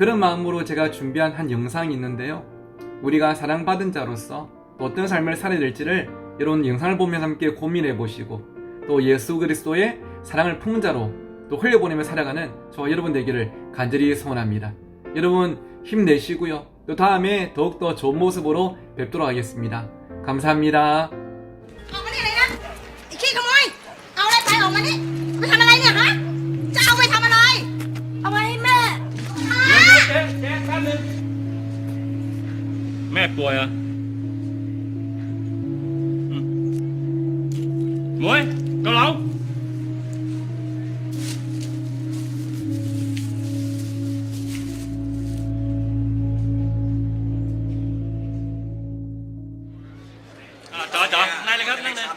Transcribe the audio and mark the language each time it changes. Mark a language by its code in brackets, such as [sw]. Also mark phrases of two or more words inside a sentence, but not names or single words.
[ko] 그런 마음으로 제가 준비한 한 영상이 있는데요. 우리가 사랑받은 자로서 또 어떤 삶을 살아야 될지를 이런 영상을 보면서 함께 고민해 보시고 또 예수 그리스도의 사랑을 풍자로 또 흘려보내며 살아가는 저와 여러분 되기를 간절히 소원합니다. 여러분 힘내시고요. 또 다음에 더욱더 좋은 모습으로 뵙도록 하겠습니다. 감사합니다. [th] ออกมานี่เลยนะไอ้ขี้ขโมยเอาอะไรไปออกมานี่ไปทำอะไรเนี่ยฮะจะเอาไปทำอะไรเอาไว้ให้แม่ฮะ แม่ป่วยเหรอมวยเกาเหลาจอนั่งเลยครับนั่งเลย